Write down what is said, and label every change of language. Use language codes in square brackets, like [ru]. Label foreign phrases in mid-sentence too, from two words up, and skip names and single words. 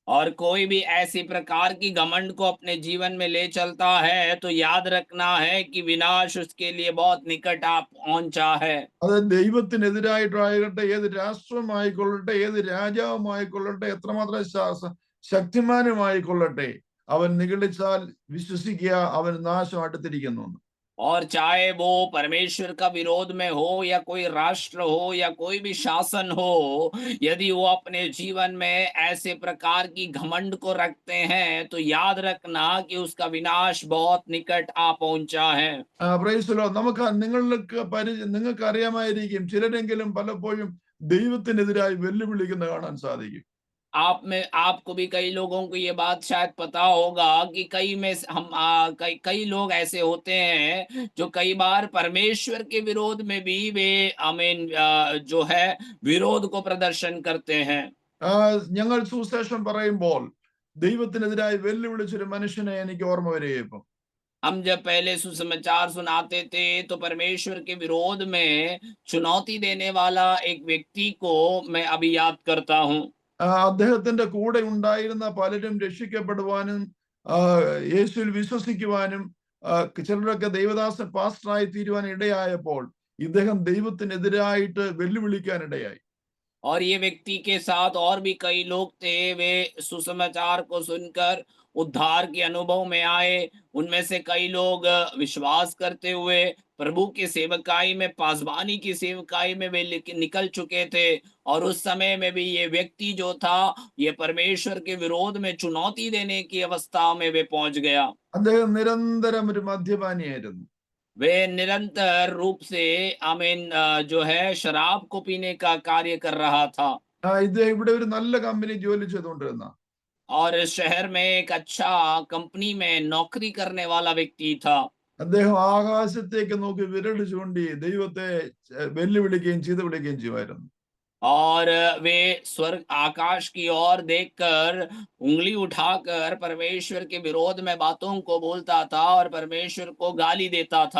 [hi] और कोई भी ऐसी प्रकार की घमंड को अपने जीवन में ले चलता है तो याद रखना है कि विनाश उसके लिए बहुत निकट आ पहुंचा है। [ml] അത് ദൈവത്തിനെതിരായിട്ടാകട്ടെ, ഏത് രാഷ്ട്രമായിക്കൊള്ളട്ടെ, ഏത് രാജാവുമായിക്കൊള്ളട്ടെ, എത്രമാത്രം ശക്തിമാനുമായിക്കൊള്ളട്ടെ, അവൻ നിഗളിച്ചാൽ വിശ്വസിക്കുക, അവൻ നാശം അടുത്തിരിക്കുന്നു. [hi] और चाहे वो परमेश्वर का विरोध में हो या कोई राष्ट्र हो या कोई भी शासन हो, यदि वो अपने जीवन में ऐसे प्रकार की घमंड को रखते हैं तो याद रखना कि उसका विनाश बहुत निकट आ पहुंचा है। [en] Praise the Lord. [ml] നിങ്ങൾക്ക് അറിയാമായിരിക്കും, ചിലരെങ്കിലും പലപ്പോഴും ദൈവത്തിനെതിരായി വെല്ലുവിളിക്കുന്ന കാണാൻ സാധിക്കും. [hi] आप में आपको भी कई लोगों को ये बात शायद पता होगा कि कई में से हम कई कई लोग ऐसे होते हैं जो कई बार परमेश्वर के विरोध में भी वे आमीन जो है विरोध को प्रदर्शन करते हैं। [ml] ഞങ്ങൾ സുവിശേഷം പറയുമ്പോൾ ദൈവത്തിനെതിരായി വെല്ലുവിളിച്ചൊരു മനുഷ്യനെ എനിക്ക് ഓർമ്മ വരികയും ഇപ്പം. [hi] हम जब पहले सुसमाचार सुनाते थे तो परमेश्वर के विरोध में चुनौती देने वाला एक व्यक्ति को मैं अभी याद करता हूँ। [ml] അദ്ദേഹത്തിന്റെ കൂടെ ഉണ്ടായിരുന്ന പലരും രക്ഷിക്കപ്പെടുവാനും യേശുവിൽ വിശ്വസിക്കുവാനും ചിലരൊക്കെ ദൈവദാസൻ പാസ്റ്ററായി തീരുവാൻ ഇടയായപ്പോൾ ഇദ്ദേഹം ദൈവത്തിനെതിരായിട്ട് വെല്ലുവിളിക്കാൻ ഇടയായി. [hi] और ये व्यक्ति के साथ और भी कई लोग थे, वे सुसमाचार को सुनकर उद्धार के अनुभव में आए। उनमें से कई लोग विश्वास करते हुए प्रभु की सेवकाई में, पासबानी की सेवकाई में वे निकल चुके थे। और उस समय में भी ये व्यक्ति जो था, ये परमेश्वर के विरोध में चुनौती देने की अवस्था में वे पहुंच गया। [ml] അദ്ദേഹം നിരന്തരം ഒരു മദ്യപാനിയായിരുന്നു. [hi] वे निरंतर रूप से आमीन जो है शराब को पीने का कार्य कर रहा था। [ml] ഇദ്ദേഹം ഇവിടെ ഒരു നല്ല കമ്പനി ജോലി ചെയ്തുകൊണ്ടിരുന്ന, [hi] और इस शहर में एक अच्छा कंपनी में नौकरी करने वाला व्यक्ति था। [ml] അദ്ദേഹം ആകാശത്തേക്ക് നോക്കി വിരൽ ചൂണ്ടി ദൈവത്തെ വെല്ലുവിളിക്കുകയും ചെയ്തു വിളിക്കുകയും ചെയ്യുമായിരുന്നു. [hi] और वे स्वर्ग आकाश की ओर देखकर उंगली उठाकर परमेश्वर के विरोध में बातों को बोलता था और परमेश्वर को गाली देता था।